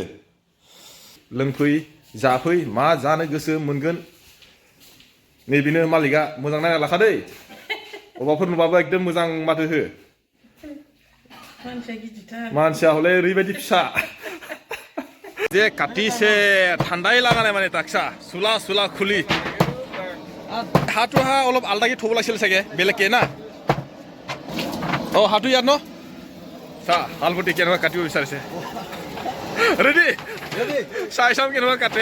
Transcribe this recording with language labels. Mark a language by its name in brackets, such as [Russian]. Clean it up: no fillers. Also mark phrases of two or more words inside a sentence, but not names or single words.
[Bodo] लोंफै जाफै मा जानो गोसो मोनगोन। नैबेनो मालिकआ मोजां नायना लाखादै। अबावफोर नुबाबो एकदम मोजां माथो हो। मानसिया हले ओरैबायदि फिसा जे काटिसे [Assamese] ঠাণ্ডাই লাগা নাই মানে তাকসা চুলা খুলি। হাঁহটো অলপ আলাদাকৈ থ'ব লাগিছিল চাগে বেলেগকে না। হাঁহটো ইয়াত ন চা হালবটি কেনেকুৱা কাটিব বিচাৰিছে। ৰেডি চাই চাম কেনেকুৱা কাটে।